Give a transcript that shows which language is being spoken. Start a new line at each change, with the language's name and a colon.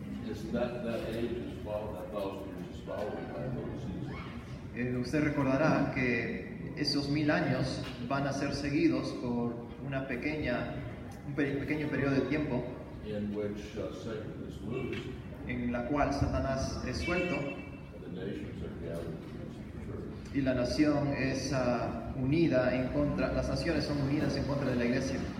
English: Is that age is followed, that 1,000 years is followed by a little season.
Spanish: Usted recordará que esos 1000 años van a ser seguidos por un pequeño periodo de tiempo
English: In which Satan is loose
Spanish: en la cual Satanás es suelto
English: and the nations are gathered against the church.
Spanish: y la nación es unida en contra, las naciones son unidas en contra de la iglesia.